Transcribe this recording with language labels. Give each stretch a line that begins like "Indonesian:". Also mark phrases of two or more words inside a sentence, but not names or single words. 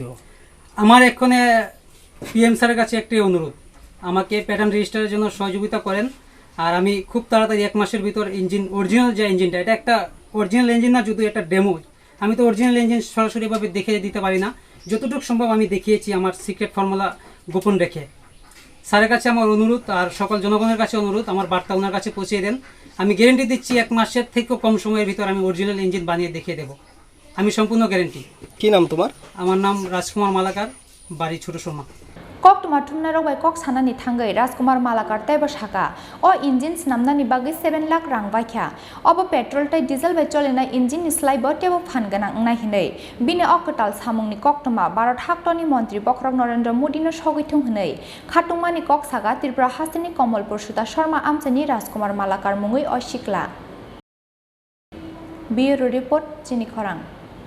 Bangla: আমার এখন পিএম স্যারের কাছে একটাই অনুরোধ আমাকে
English: pattern register
Bangla: জন্য সহযোগিতা করেন আর আমি খুব তাড়াতাড়ি 1 মাসের ভিতর
English: engine original
Bangla: যে ইঞ্জিনটা এটা একটা
English: original engine
Bangla: না যদি একটা ডেমো আমি তো
English: original engine
Bangla: সরাসরিভাবে দেখিয়ে দিতে পারি না যতটুকু সম্ভব আমি দেখিয়েছি আমার
English: secret formula
Bangla: গোপন রেখে স্যারের কাছে আমার অনুরোধ আর সকল জনগণের কাছে অনুরোধ আমার বার্তা ওনার কাছে পৌঁছে দেন আমি গ্যারান্টি দিচ্ছি 1 মাসের থেকেও কম সময়ের ভিতর আমি
English: original engine
Bangla: বানিয়ে দেখিয়ে দেব আমি সম্পূর্ণ গ্যারান্টি কি নাম তোমার আমার নাম রাজকুমার মালাকার বাড়ি ছোট সোমা
Kok Borok: koktuma thumnai rok bai kok sanani thangai Rajkumar Malakar taibo shaka o engine snamnani bagai 7 lakh rang baikha obo petrol tai diesel bai Chalinai engine ni slai bo tebo phan ganang nai hinei bini o Kwtal samungni koktuma Bharat haktoni mantri Bokrok Narendra Modi no sogitung hinei khatungmani kok saga Tripuar Hasteni Kamalpur Suta Sharma Amchaini Rajkumar Malakar mungoi o Sikla
English: Bureau Report
Kok Borok: Chini Khorang